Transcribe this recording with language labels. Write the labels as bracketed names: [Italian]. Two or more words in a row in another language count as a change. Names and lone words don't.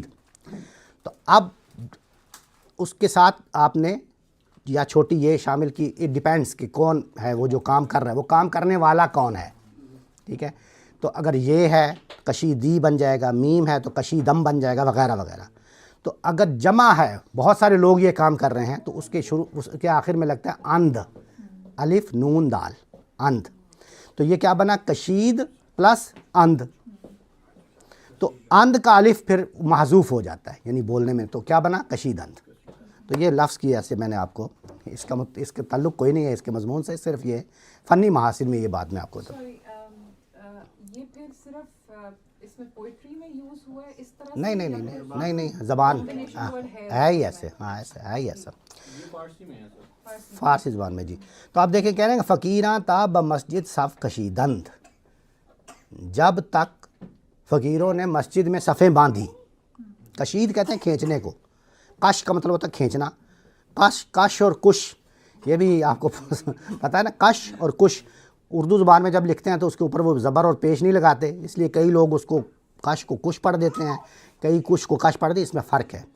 [Urdu] تو اب اس کے ساتھ آپ نے یا چھوٹی یہ شامل کی، [English] it depends [Urdu] کہ کون ہے وہ جو کام کر رہا ہے، وہ کام کرنے والا کون ہے، ٹھیک ہے۔ تو اگر یہ ہے کشیدی بن جائے گا، میم ہے تو کشیدم بن جائے گا، وغیرہ وغیرہ۔ تو اگر جمع ہے، بہت سارے لوگ یہ کام کر رہے ہیں، تو اس کے آخر میں لگتا ہے اند، الف نون دال، اند۔ تو یہ کیا بنا؟ کشید پلس اند۔ تو اند کا الف پھر محذوف ہو جاتا ہے، یعنی بولنے میں، تو کیا بنا؟ [Persian] کشید اند۔ [Urdu] تو یہ لفظ کی ایسے میں نے آپ کو، اس کا تعلق کوئی نہیں ہے اس کے مضمون سے، صرف یہ فنی محاسن میں یہ بات میں آپ کو یہ پھر صرف اس میں پوئٹری میں یوز ہوا ہے اس طرح؟ نہیں، زبان ہے ہی ایسے، ہاں ایسے ہے ہی ایسا، فارسی زبان میں جی۔ تو آپ دیکھیں، کہہ رہے ہیں کہ [Persian] فقیراں تا بمسجد صف کشیدند، [Urdu] جب تک فقیروں نے مسجد میں صفیں باندھی۔ کشید کہتے ہیں کھینچنے کو، کش کا مطلب ہوتا ہے کھینچنا، کش اور کش، یہ بھی آپ کو پتہ ہے نا، کش اور کش اردو زبان میں جب لکھتے ہیں تو اس کے اوپر وہ زبر اور پیش نہیں لگاتے، اس لیے کئی لوگ اس کو کش کو کش پڑھ دیتے ہیں، کئی کش کو کش پڑھ دیتے، اس میں فرق ہے۔